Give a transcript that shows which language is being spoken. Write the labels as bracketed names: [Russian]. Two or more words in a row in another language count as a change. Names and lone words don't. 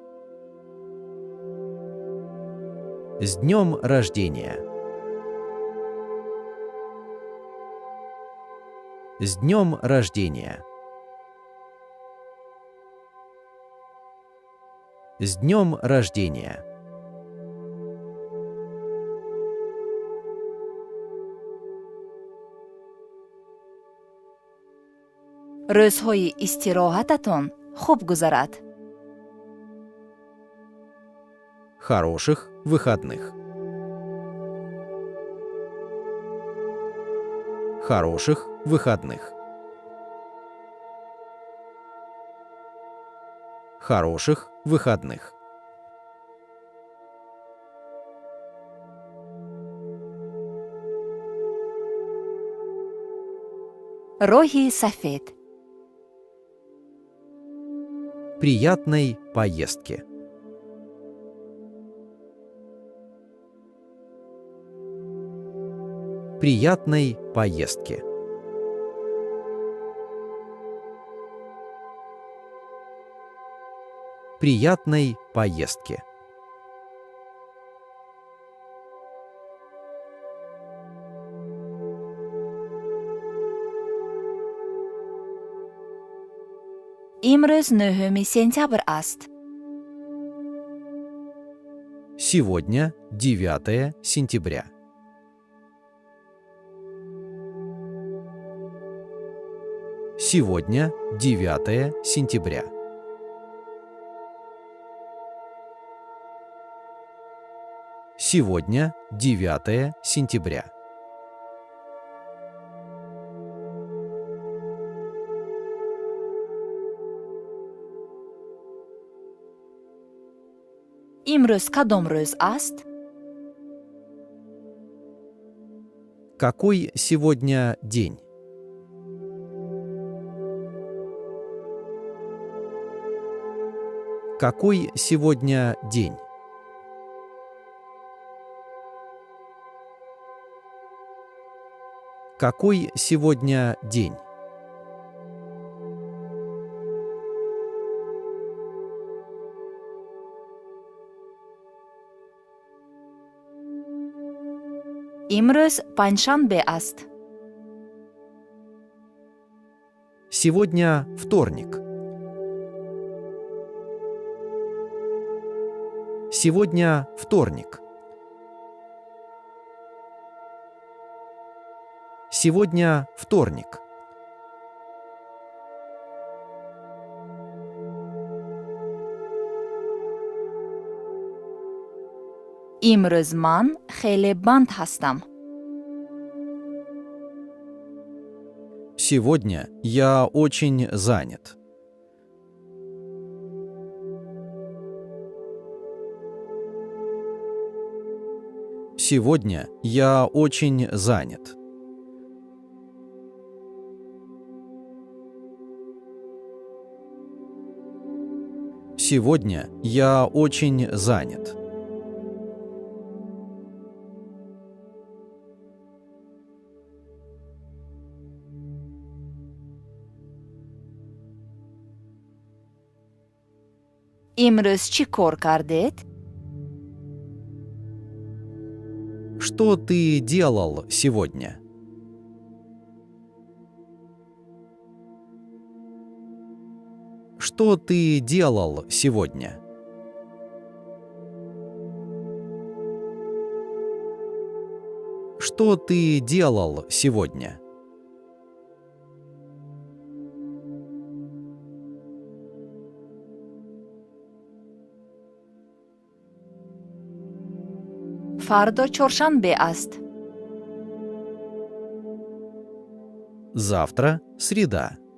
[Russian] С днем рождения! С днем рождения! С днем рождения! [Tajik] рӯзҳои истироҳататон хуб гузарад. [Russian] Хороших выходных! Хороших выходных! Хороших выходных! [Tajik] роҳи сафед. [Russian] Приятной поездки! Приятной поездки! Приятной поездки! [Tajik] имрӯз 9 сентябр аст. [Russian] Сегодня 9 сентября. Сегодня 9 сентября. Сегодня 9 сентября. [Tajik] имрӯз кадом рӯз аст? [Russian] Какой сегодня день? Какой сегодня день? Какой сегодня день? [Tajik] имрӯз панҷшанбе аст. [Russian] Сегодня вторник. Сегодня вторник. Сегодня вторник. [Tajik] имрӯз ман хеле банд ҳастам. [Russian] Сегодня я очень занят. Сегодня я очень занят. Сегодня я очень занят. [Tajik] имрӯз чӣ кор кардед? [Russian] Что ты делал сегодня? Что ты делал сегодня? Что ты делал сегодня? [Tajik] фардо чоршанбе аст. [Russian] Завтра среда.